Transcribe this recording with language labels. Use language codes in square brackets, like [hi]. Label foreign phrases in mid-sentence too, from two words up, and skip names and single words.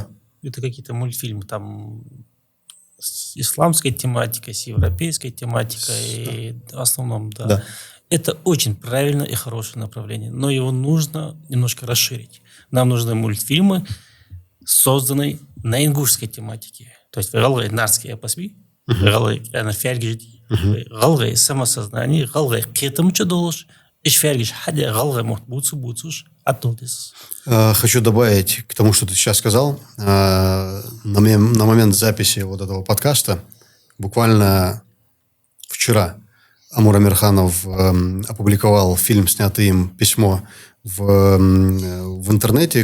[ru] Это какие-то мультфильмы там с исламской тематикой, с европейской тематикой. В основном, да. Это очень правильное и хорошее направление. Но его нужно немножко расширить. Нам нужны мультфильмы, созданные на ингушской тематике. [inh] То есть галгай нарский апасби, галгай фергижди, галгай самосознание, галгай кетамча долуш, иш фергиж хадя галгай мохт буцуш оттудис. [ru] Хочу добавить к тому, что ты сейчас сказал. На момент записи вот этого подкаста буквально вчера Амур Амирханов опубликовал фильм, снятый им, «Письмо», в интернете.